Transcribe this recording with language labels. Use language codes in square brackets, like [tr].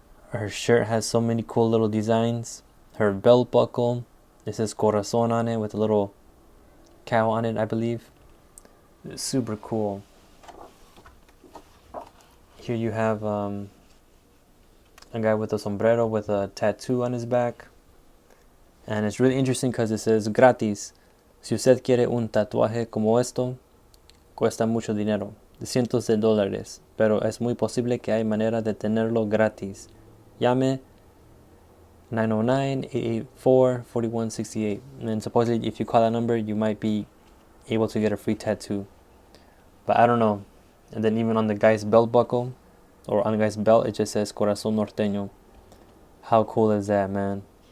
[en] Her shirt has so many cool little designs. Her belt buckle, it says Corazon on it with a little cow on it, I believe. It's super cool. Here you have a guy with a sombrero with a tattoo on his back. And it's really interesting because it says gratis. [es] Si usted quiere un tatuaje como esto, cuesta mucho dinero, cientos de dólares, pero es muy posible que hay manera de tenerlo gratis. Llame 909-884-4168. [en] And supposedly if you call that number, you might be able to get a free tattoo. But I don't know. And then even on the guy's belt buckle, or on the guy's belt, it just says Corazon Norteño. How cool is that, man?